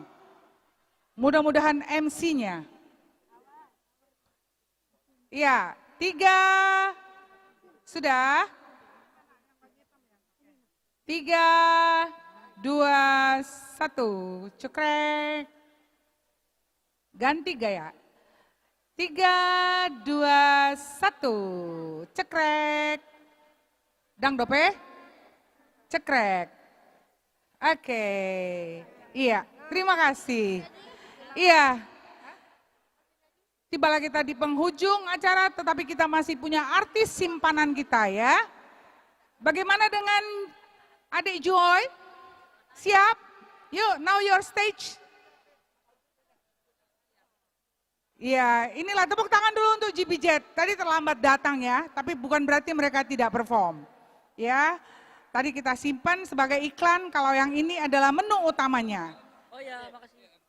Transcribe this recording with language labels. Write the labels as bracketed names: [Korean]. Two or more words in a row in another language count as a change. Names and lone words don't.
[Indonesian] Mudah-mudahan MC-nya. Iya, 3, sudah. 3, 2, 1, cekrek. Ganti gaya. 3, 2, 1, cekrek. [Batak Toba] Dang dope, cekrek. [Indonesian] Oke, iya, terima kasih. Iya, tibalah kita di penghujung acara, tetapi kita masih punya artis simpanan kita ya. Bagaimana dengan Adik Joy? Siap? Yuk, [English] now your stage. [Indonesian] Iya, inilah tepuk tangan dulu untuk GBZ. Tadi terlambat datang ya, tapi bukan berarti mereka tidak perform. Ya, tadi kita simpan sebagai iklan, kalau yang ini adalah menu utamanya. Oh ya, makasih.